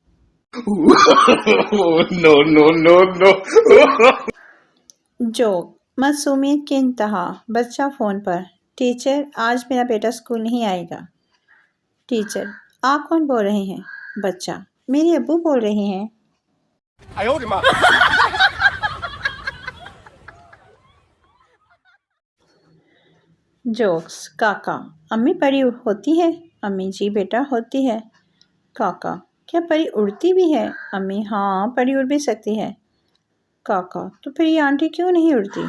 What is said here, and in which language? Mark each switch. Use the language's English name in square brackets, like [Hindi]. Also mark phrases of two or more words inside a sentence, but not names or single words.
[English] No, no, no, no. [Urdu] جوک معصومیت کی انتہا، بچہ فون پر، ٹیچر آج میرا بیٹا اسکول نہیں آئے گا۔ ٹیچر آپ کون بول رہے ہیں؟ بچہ میرے ابو بول رہے ہیں۔ [Chinese] 哎呦我的妈！ [Urdu] جوکس کاکا امی پری ہوتی ہے؟ امی جی بیٹا ہوتی ہے۔ کاکا کیا پری اڑتی بھی ہے؟ امی ہاں پری اڑ بھی سکتی ہے۔ کاکا تو پھر یہ آنٹی کیوں نہیں اڑتی؟